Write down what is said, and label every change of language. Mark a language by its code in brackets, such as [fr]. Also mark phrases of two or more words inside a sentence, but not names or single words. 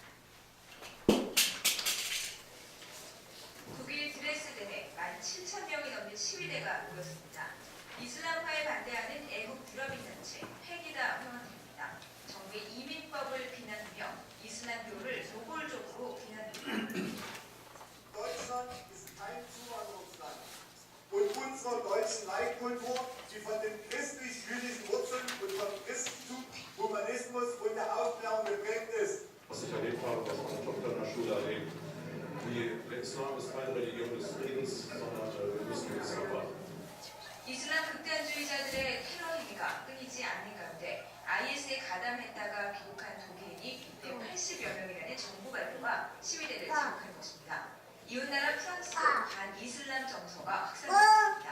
[ko] 독일 드레스덴에 17,000명이 넘는 시위대가 모였습니다. 이슬람화에 반대하는 애국 유럽인단체 페기다 회원들입니다. 정부의 이민법을 비난하며 이슬람교를 노골적으로 비난합니다. [de] Deutschland ist kein Zuwanderungsland. Und unsere deutschen Leitkultur, die von den christlich-jüdischen Wurzeln und vom Christentum, Humanismus und der Aufklärung geprägt ist. Was ich erlebt habe, was meine Tochter in der Schule erlebt. Der Islam ist keine Religion des Friedens, sondern wir müssen es abwarten. [ko] 이슬람 극단주의자들의 테러 행위가 끊이지 않는 가운데 IS에 가담했다가 귀국한 독일인이 180여 명이라는 정부 발표가 시위대를 지목한 것입니다. 이웃나라 프랑스도 반이슬람 정서가 확산됐습니다.